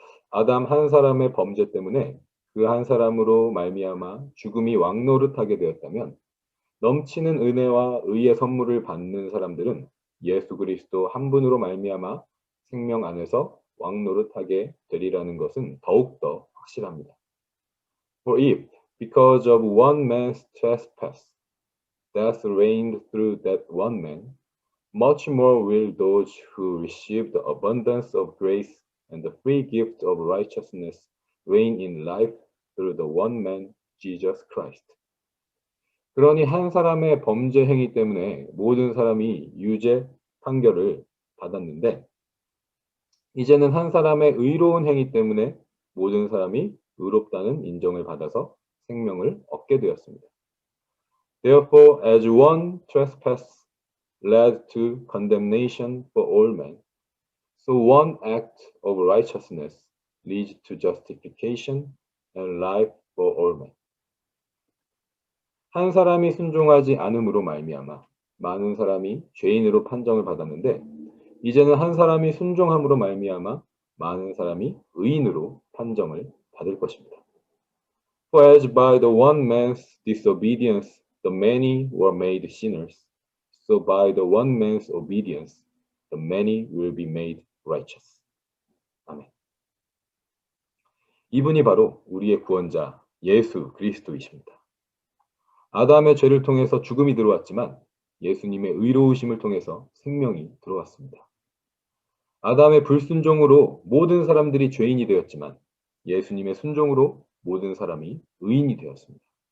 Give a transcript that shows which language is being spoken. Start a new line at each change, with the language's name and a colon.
Korean: 아담 한 사람의 범죄 때문에 그 한 사람으로 말미암아 죽음이 왕노릇하게 되었다면 넘치는 은혜와 의의 선물을 받는 사람들은 예수 그리스도 한 분으로 말미암아 생명 안에서 왕노릇하게 되리라는 것은 더욱더 확실합니다.
English: For if, because of one man's trespass, death reigned through that one man, much more will those who receive the abundance of grace and the free gift of righteousness reign in life through the one man, Jesus Christ.
Korean: 그러니 한 사람의 범죄 행위 때문에 모든 사람이 유죄 판결을 받았는데 이제는 한 사람의 의로운 행위 때문에 모든 사람이 의롭다는 인정을 받아서 생명을 얻게 되었습니다.
English: Therefore, as one trespass led to condemnation for all men, so one act of righteousness leads to justification and life for all men.
Korean: 한 사람이 순종하지 않음으로 말미암아 많은 사람이 죄인으로 판정을 받았는데 이제는 한 사람이 순종함으로 말미암아 많은 사람이 의인으로 판정을 받을 것입니다.
English: For as by the one man's disobedience the many were made sinners, so by the one man's obedience the many will be made righteous.
Korean: 아멘. 이분이 바로 우리의 구원자 예수 그리스도이십니다. 아담의 죄를 통해서 죽음이 들어왔지만 예수님의 의로우심을 통해서 생명이 들어왔습니다. 아담의 불순종으로 모든 사람들이 죄인이 되었지만 예수님의 순종으로 모든 사람이 의인이 되었습니다.